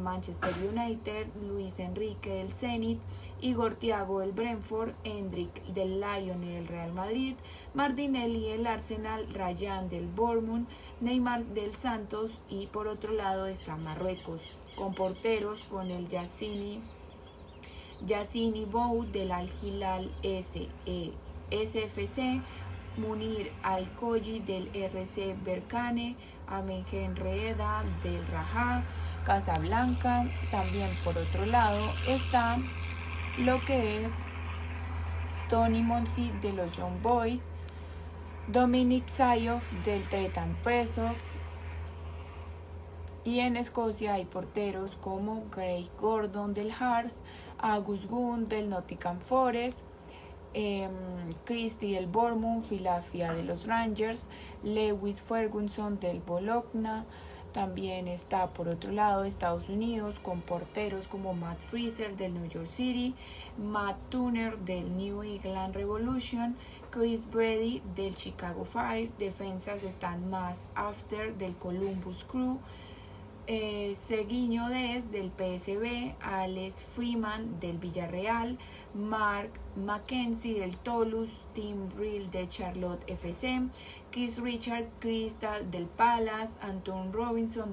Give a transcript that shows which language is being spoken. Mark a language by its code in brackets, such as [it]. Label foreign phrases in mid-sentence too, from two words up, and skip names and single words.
[es] Manchester United, Luis Enrique del Zenit, Igor Thiago del Brentford, Hendrik del Lyon y del Real Madrid, Martinelli del Arsenal, Ryan del Bournemouth, Neymar del Santos, y por otro lado está Marruecos, con porteros con el Yassini Bou del Al Hilal SFC, Munir Al-Koyi del RC Berkane, Amengen Reeda del Raja Casablanca. También por otro lado está lo que es Tony Monsi de los Young Boys, Dominic Sayoff del Tretan Presov, y en Escocia hay porteros como Craig Gordon del Hearts, August Gunn del Nottingham Forest, Christie del Bournemouth, Filafia de los Rangers, Lewis Ferguson del Bologna. También está por otro lado Estados Unidos con porteros como Matt Freezer del New York City, Matt Turner del New England Revolution, Chris Brady del Chicago Fire. Defensas están Mass After del Columbus Crew, Seguinho Dez del PSV, Alex Freeman del Villarreal, Mark Mackenzie del Toulouse, Tim Brill de Charlotte FC, Chris Richard Crystal del Palace, Anton Robinson